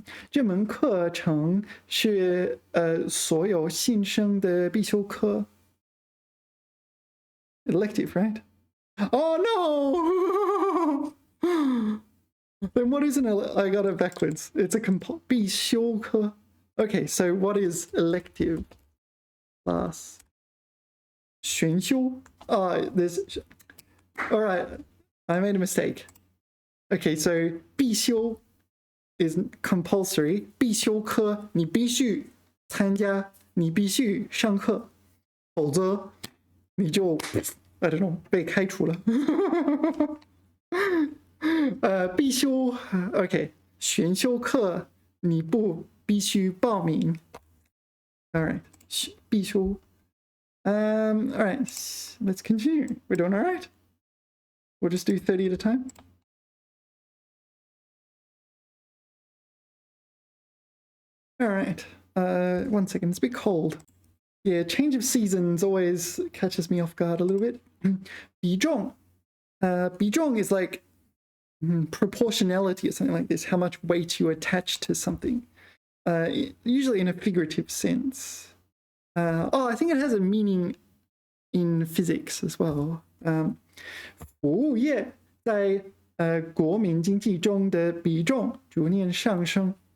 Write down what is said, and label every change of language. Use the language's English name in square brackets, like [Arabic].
[Chinese] 这门课程是所有新生的必修课. [English] Elective, right? Oh no! Then what is I got it backwards. It's a 必修课. Okay, so what is elective? class. 选修 there's all right, I made a mistake. Okay, so 必修 is compulsory. [Chinese] 必修科你必须参加，你必须上课，否则你就 [English] I don't know [Chinese] 被开除了。必修 OK 选修课你不必须报名。 [English] All right, 必修。 All right, let's continue. We're doing all right. We'll just do 30 at a time. All right. 1 second. It's a bit cold. Yeah, change of seasons always catches me off guard a little bit. [Chinese] 比重. [English] 比重 is like proportionality or something like this. How much weight you attach to something. Usually in a figurative sense. I think it has a meaning in physics as well. [Chinese] 服务业在国民经济中的比重逐年上升.